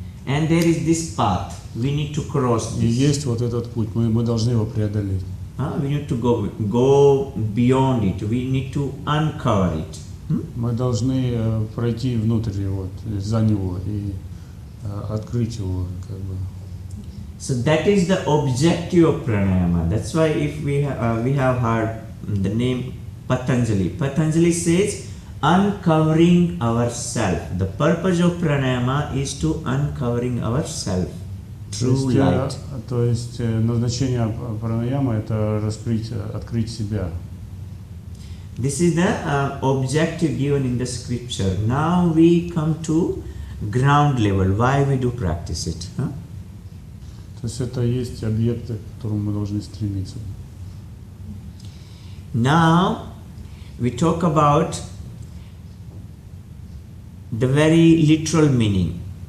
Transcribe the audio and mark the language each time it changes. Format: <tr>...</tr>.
<en>And there is this path. We need to cross</en> <ru>И</ru> <en>this.</en> <ru>есть вот этот путь, мы должны его преодолеть.</ru> <en>We need to go beyond it. We need to uncover it.</en> <ru>Мы должны пройти внутрь его, за него и открыть его, как бы.</ru> <en>So that is the objective of pranayama. That's why if we have heard the name Patanjali. Patanjali says uncovering ourself. The purpose of pranayama is to uncovering ourself. True light.</en> <ru>То есть назначение пранаямы это открыть себя.</ru> <en>This is the objective given in the scripture. Now we come to ground level. Why we do practice it?</en> <ru>То есть это есть объекты, к которым мы должны стремиться.</ru> <en>Now we talk about the very literal meaning.</en>